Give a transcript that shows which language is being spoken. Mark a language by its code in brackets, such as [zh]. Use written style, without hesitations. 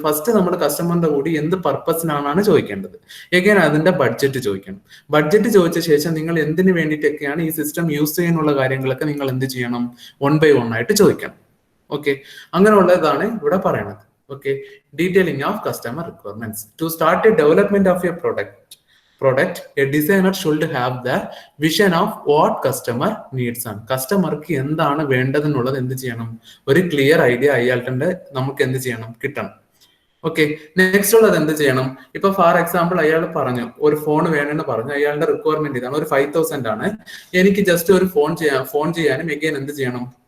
[ml] First നമ്മൾ കസ്റ്റമറിന്റെ കൂടി എന്ത് പർപ്പസിനാണ് ചോദിക്കേണ്ടത്. എഗൈൻ അതിന്റെ ബഡ്ജറ്റ് ചോദിക്കണം. ബഡ്ജറ്റ് ചോദിച്ച ശേഷം നിങ്ങൾ എന്തിനു വേണ്ടിയിട്ടൊക്കെയാണ് ഈ സിസ്റ്റം യൂസ് ചെയ്യാനുള്ള കാര്യങ്ങളൊക്കെ നിങ്ങൾ എന്ത് ചെയ്യണം? 1 by 1 ആയിട്ട് ചോദിക്കണം. ഓക്കെ, അങ്ങനെയുള്ളതാണ് ഇവിടെ പറയണത്. Okay, detailing of customer requirements. [en] To start a development of a product, a designer should have the vision of what customer needs ആണ്. [ml] കസ്റ്റമർക്ക് എന്താണ് വേണ്ടതെന്നുള്ളത് എന്ത് ചെയ്യണം? ഒരു ക്ലിയർ ഐഡിയ അയാളുടെ നമുക്ക് എന്ത് ചെയ്യണം? കിട്ടണം. ഓക്കെ, നെക്സ്റ്റ് ഉള്ളത് എന്ത് ചെയ്യണം? ഇപ്പൊ ഫോർ എക്സാമ്പിൾ അയാൾ പറഞ്ഞു ഒരു ഫോൺ വേണമെന്ന് പറഞ്ഞു. അയാളുടെ റിക്വയർമെന്റ് ഇതാണ്, ഒരു 5000 ആണ്. എനിക്ക് ജസ്റ്റ് ഒരു ഫോൺ ചെയ്യാനും എഗെയിൻ എന്ത് ചെയ്യണം?